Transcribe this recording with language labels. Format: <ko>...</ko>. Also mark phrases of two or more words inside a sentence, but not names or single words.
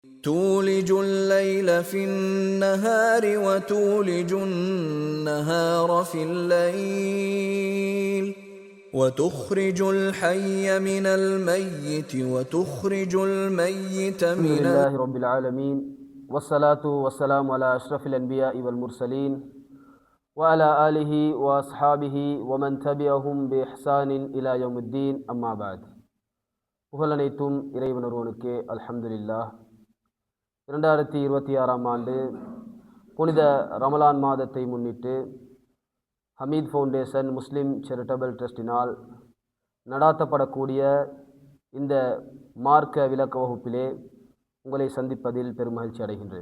<ar>تولج الليل في النهار وتولج النهار في الليل وتخرج الحي من الميت وتخرج الميت الحمد من لله رب العالمين والصلاة والسلام على أشرف الأنبياء والمرسلين وعلى آله وأصحابه ومن تبعهم بإحسان إلى يوم الدين أما بعد.</ar> <ta>புகழனைத்தும் இறைவன் ஒருவனுக்கே அல்ஹம்துலில்லாஹ். 2026ஆம் ஆண்டு புனித ரமலான் மாதத்தை முன்னிட்டு ஹமீத் ஃபவுண்டேஷன் முஸ்லிம் சேரிட்டபிள் ட்ரஸ்டினால் நடாத்தப்படக்கூடிய இந்த மார்க்க விளக்க வகுப்பிலே உங்களை சந்திப்பதில் பெருமகிழ்ச்சி அடைகின்றேன்.</ta>